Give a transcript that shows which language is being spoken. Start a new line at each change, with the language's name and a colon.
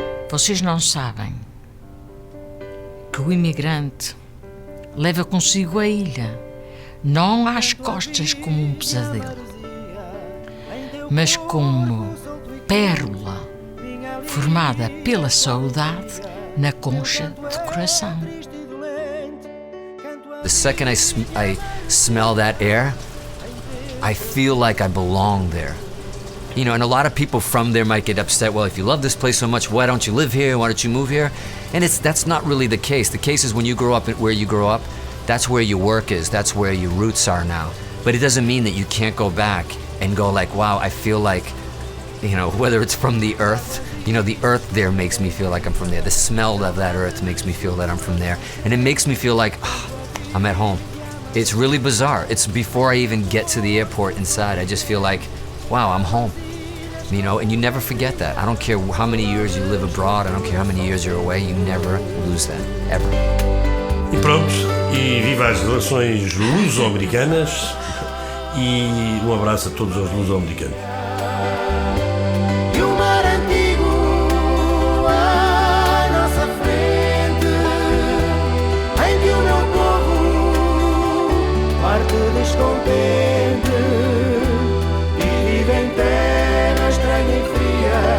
Portuguese: Vocês não sabem que o imigrante leva consigo a ilha, não às costas como um pesadelo, mas como pérola formada pela saudade na concha de coração.
English: The second I smell that air, I feel like I belong there. You know, and a lot of people from there might get upset, well, if you love this place so much, why don't you live here? Why don't you move here? And that's not really the case. The case is when you grow up where you grow up, that's where your work is, that's where your roots are now. But it doesn't mean that you can't go back and go like, wow, I feel like, you know, whether it's from the earth, you know, the earth there makes me feel like I'm from there. The smell of that earth makes me feel that I'm from there. And it makes me feel like, I'm at home. It's really bizarre. It's before I even get to the airport inside, I just feel like, wow, I'm home. You know, and you never forget that. I don't care how many years you live abroad, I don't care how many years you're away, you never lose that, ever.
Portuguese: E pronto, e viva as relações luso-americanas e um abraço a todos os luso-americanos. E o mar antigo à nossa frente, em que o meu povo parte descontente e vive em terra estranha e fria.